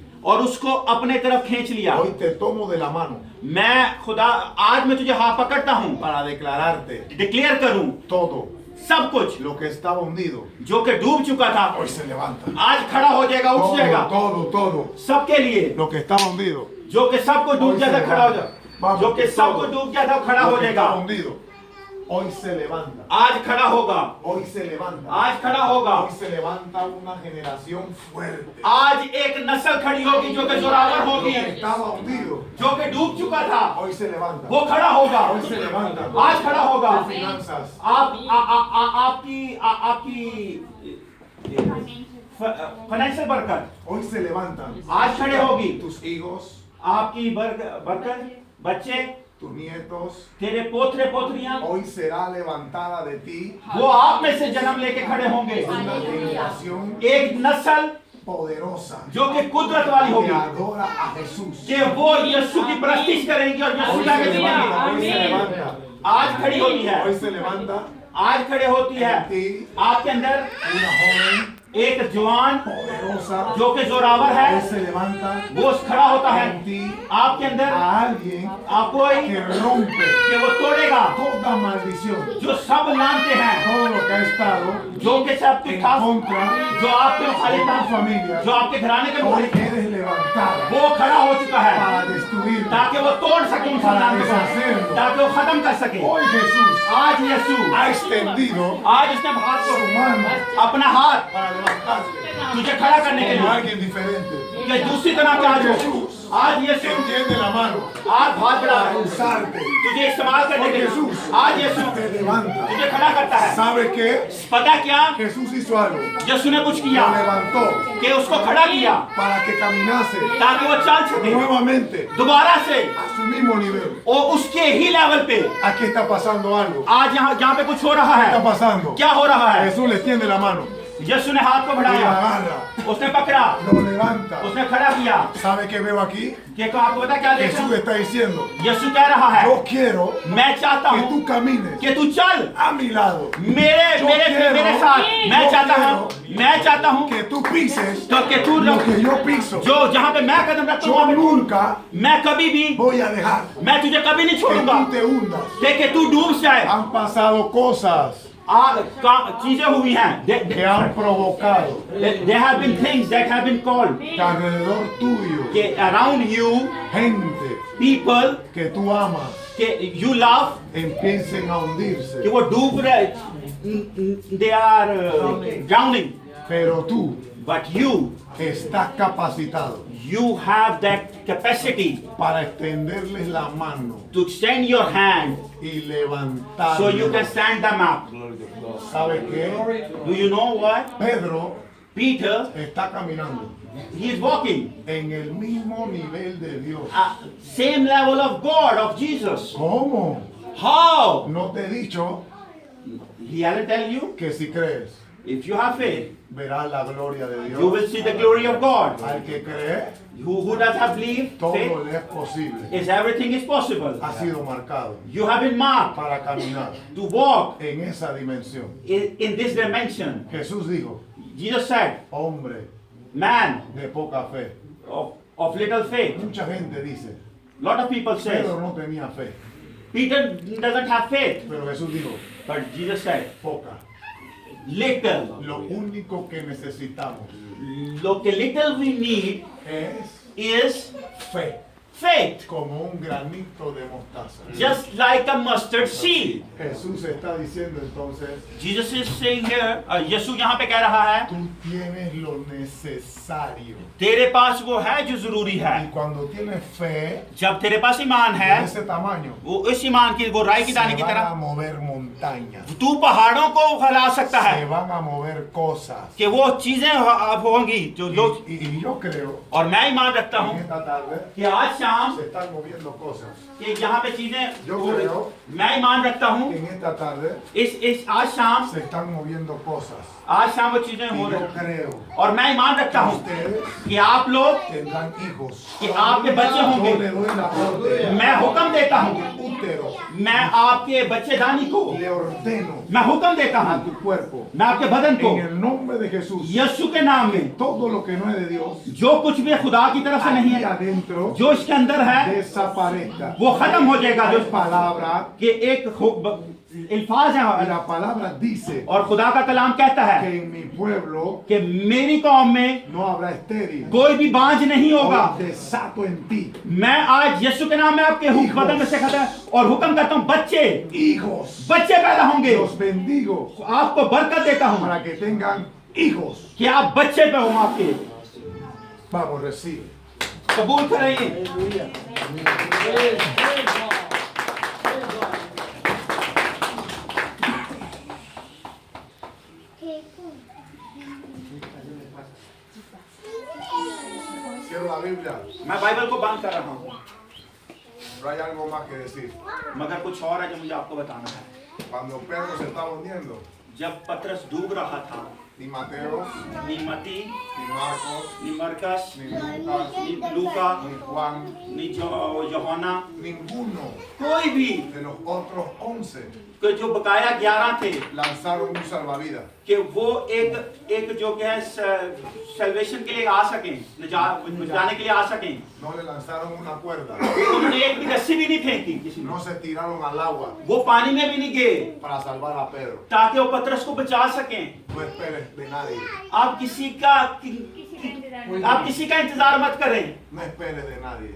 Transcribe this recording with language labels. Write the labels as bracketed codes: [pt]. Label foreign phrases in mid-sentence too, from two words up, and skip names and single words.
[hi] और उसको अपने तरफ खींच लिया। [es] Hoy te tomo de la mano [hi] मैं खुदा आज मैं तुझे हाथ पकड़ता हूँ, [es] para declararte [hi] डिक्लेयर करूँ [es] todo [hi] सब कुछ [es] lo que estaba hundido. [hi] जो कि डूब चुका था [es] Hoy se levanta. [hi] आज खड़ा हो जाएगा, उठ जाएगा। [es] Todo. [hi] सबके लिए [es] Lo que estaba hundido. [hi] जो कि सबको डूब जाता खड़ा हो जाएगा, जो कि सबको डूब जाता खड़ा [es] Lo [hi] हो [es] que [hi] जाएगा। [es] estaba hundido. Hoy se levanta. [hi] आज खड़ा होगा, [es] Hoy se levanta. [hi] आज खड़ा होगा। [es] Hoy se levanta una generación fuerte. [hi] आज एक नस्ल खड़ी होगी जो कि जोरावर [es] Lo [hi] होगी, [es] que estaba hundido. [hi] जो कि डूब चुका था [es] Hoy se levanta. [hi] वो खड़ा होगा। [es] Hoy se levanta. [hi] आज खड़ा होगा। [es] Tus finanzas. [hi] आपकी फाइनेंशियल बरकत [es] Hoy se levantan. [hi] आज खड़े होगी। [es] Tus hijos, [hi] आपकी बरकत, बच्चे, [es] tus nietos. [hi] तेरे पोतरे पोतरियां, [es] Hoy será levantada de ti [hi] वो आप में से जन्म लेके खड़े होंगे। [es] una generación [hi] एक नस्ल [es] poderosa [hi] जो कि कुदरत वाली [es] que [hi] होगी, [es] adora a Jesús. [hi] कि वो यीशु की प्रस्तिश करेंगी और यीशु [es] Hoy [hi] का [es] se levanta. Hoy se Amén. levanta. [hi] आज खड़ी होती है, [es] Hoy se levanta [hi] आज खड़े होती है [es] en ti [hi] आपके अंदर [es] una joven [hi] एक जवान [es] poderosa. [hi] जो कि जोरावर [es] Hoy [hi] है, [es] se levanta [hi] वो खड़ा होता है [es] en ti [hi] आपके अंदर। [es] a alguien [hi] आप कोई [es] que rompe [hi] कि वो तोड़ेगा [es] toda maldición. [hi] जो सब लानते हैं, [es] Todo lo que ha estado [hi] जो कि सब [es] en [hi] खास [es] contra [hi] जो आपके खाली [es] de tu familia. [hi] जो आपके घराने के [es] Hoy [hi] मुखालिफ है, [es] eres levantada [hi] वो खड़ा हो चुका है [es] para destruir. [hi] ताकि वो तोड़ सके उन खानदान को, ताकि वो खत्म कर सके। [es] Hoy Jesús [hi] आज यीशु [es] ha extendido [hi] आज उसने हाथ [es] su [hi] को [es] mano [hi] अपना हाथ [es] para levantarte [hi] तुझे खड़ा करने के [es] como [hi] लिए [es] alguien diferente. [hi] कि दूसरी तरह का आज हो। आज यीशु [es] Extiende la mano [hi] आज हाथ बढ़ा [es] para usarte. [hi] तुझे इस्तेमाल करने के लिए। आज यीशु [es] Te levanta. [hi] तुझे खड़ा करता है। [es] ¿Sabe qué? [hi] पता क्या [es] Jesús hizo algo. [hi] यीशु ने कुछ [es] Lo [hi] किया [es] levantó [hi] कि उसको खड़ा किया [es] para que caminase [hi] ताकि वो चल सके [es] nuevamente [hi] दोबारा से [es] a su mismo nivel. [hi] और उसके ही लेवल पे। [es] Aquí está pasando algo. [hi] आज यहाँ पे कुछ हो रहा [es] ¿Qué está [hi] है। [es] pasando? [hi] क्या हो रहा है? [es] Jesús le extiende la mano [hi] यीशु ने हाथ को [es] y la [hi] बढ़ाया, [es] agarra, [hi] उसने पकड़ा, [es] lo levanta. [hi] उसने खड़ा किया। [es] ¿Sabe qué veo aquí? [hi] कि आपको पता क्या देख [es] Jesús [hi] रहा [es] está diciendo, [hi] हूं? यीशु कह रहा है, [es] yo quiero [hi] मैं चाहता [es] que [hi] हूँ [es] tú camines [hi] कि तू चल [es] a mi lado, [hi] मेरे [es] Yo [hi] मेरे [es] quiero- [hi] मेरे साथ। मैं [es] yo [hi] चाहता हूँ, मैं चाहता हूँ [es] que tú pises [hi] तो कि तू [es] lo que yo piso. [hi] जो जहाँ पे मैं कदम रखता हूँ [es] Yo [hi] वहाँ पे तू- [es] nunca [hi] मैं कभी भी [es] voy a dejar [hi] मैं तुझे कभी नहीं [es] que [hi] छोड़ूंगा [es] tú te hundas. [hi] कि तू डूब जाए। [es] Han pasado cosas [hi] चीजें हुई हैं, [es] que han provocado [en] there have been things that have been called [es] que alrededor tuyo, [en] कि around you [es] gente [en] people [es] que tú amas, [en] कि you love [es] empiecen a [hi] कि [es] hundirse. [hi] वो डूब रहे, [en] they are drowning, [es] Pero tú [en] but you [es] estás capacitado [en] have that capacity [es] para extenderles la mano [en] to extend your hand [es] y [en] so you can [es] levantarlos. [en] stand them up. [es] ¿Sabe qué? [en] Do you know what? [es] Pedro [en] Peter, [es] está caminando [en] he is walking [es] en el mismo nivel de Dios. [en] same level of God, of Jesus. [es] ¿Cómo? [en] How? [es] No te he dicho [en] He hasn't tell you, [es] que si crees, [en] if you have faith, [es] verás la gloria de [en] you will [es] Dios. [en] see the glory of God. [es] Al que cree, [en] Who does have belief? [es] todo [en] Faith [es] le es posible. [en] is everything is possible. [es] Ha sido marcado [en] You have been marked [es] para caminar [en] to walk [es] en esa dimensión. [en] in this dimension. [es] Jesús dijo, [en] Jesus said, [es] hombre [en] man [es] de poca fe. [en] of little faith. [es] Mucha gente dice, [en] Lot of people say, [es] Pedro no tenía fe. [en] Peter doesn't have faith. [es] Pero Jesús dijo, [en] But Jesus said, [es] poca. [en] little. [es] Lo único que necesitamos Lo que [en] little we need [es] es [en] is [es] fe, [en] faith. [es] como un granito de mostaza. [en] Just like a mustard seed. [es] Jesús está diciendo entonces, [en] Jesus is saying here, [hi] यीशु यहाँ पे कह रहा है, [es] tú tienes lo necesario. [hi] तेरे पास वो है जो जरूरी है. [es] Y cuando tienes fe [hi] जब तेरे पास ईमान [es] de [hi] है, [es] ese tamaño, [hi] वो इस ईमान की वो राई की दाने [es] se [hi] की [es] van a [hi] तरह [es] mover montañas, [hi] तू पहाड़ों को हिला सकता [es] se [hi] है [es] van a mover cosas. [hi] कि वो चीजें होंगी जो लोग. [es] Y yo creo [hi] और मैं ईमान रखता [es] que [hi] हूँ [es] esta tarde [hi] कि आज शाम [es] se están moviendo cosas. [hi] कि यहाँ पे चीजें, [es] Yo creo [hi] मैं ईमान रखता हूँ [es] que en esta tarde [hi] इस आज शाम [es] se están moviendo cosas. [hi] वो चीजें [es] Y [hi] हो [es] yo [hi] रही. [es] creo [hi] और मैं ईमान रखता [es] que [hi] हूँ [es] ustedes [hi] कि आप लोग [es] tendrán hijos. [hi] कि आपके बच्चे [es] Yo [hi] होंगे. [es] le doy la orden [hi] मैं हुक्म देता हूँ, [es] útero, [hi] मैं आपके बच्चेदानी को [es] le ordeno [hi] मैं हुक्म देता [es] a [hi] हूँ, [es] tu cuerpo, [hi] मैं आपके बदन को [es] en el nombre de Jesús, [hi] यीशु के नाम में [es] todo lo que no es de Dios, [hi] जो कुछ भी खुदा की तरफ से नहीं [es] aquí [hi] है, [es] adentro, [hi] जो इसके अंदर है [es] desaparezca. [hi] वो खत्म हो जाएगा. जो [es] Hay palabra, [hi] कि एक अल्फाज [es] y [hi] है [es] la palabra dice [hi] और खुदा का कलाम कहता [es] que [hi] है [es] en mi pueblo [hi] कि मेरी कौम में [es] no habrá estéril. [hi] कोई भी बांझ नहीं होगा. [es] Hoy desato en ti [hi] मैं आज यीशु के नाम में आपके बदन में से खाता और हुक्म करता हूँ, [es] hijos. [hi] बच्चे पैदा होंगे. [es] Los bendigo [hi] आपको बरकत देता हूँ [es] para que tengan hijos. [hi] कि आप बच्चे पे हो आपके. [es] Vamos, recibe. [hi] कबूल करेंगे. [es] Cierro la Biblia. [hi] मैं बाइबल को बंद कर रहा हूँ, [es] Pero hay algo más que decir. [hi] मगर कुछ और है जो मुझे आपको बताना है. [es] Cuando Pedro se estaba hundiendo, [hi] जब पतरस डूब रहा था, [es] ni Mateo, [hi] नी मती, [es] ni Marcos, [hi] नी मरकस, [es] ni Lucas, [hi] नी लूका, [es] ni Juan, [hi] नी यूहन्ना, [es] ninguno [hi] कोई भी [es] de los otros 11 [hi] कि जो बकाया 11 थे [es] lanzaron un salvavidas. [hi] कि वो एक जो क्या है सल्वेशन के लिए आ सकें, बचाने के लिए आ सकें. [es] No le lanzaron una cuerda. [hi] उन्होंने एक भी रस्सी भी नहीं फेंकी किसी ने. [es] No se tiraron al agua [hi] वो पानी में भी नहीं गए [es] para salvar a Pedro. [hi] ताकि वो पतरस को बचा सकें. [es] No esperes de nadie. [hi] आप किसी का इंतजार मत करें, [es] No esperes de nadie.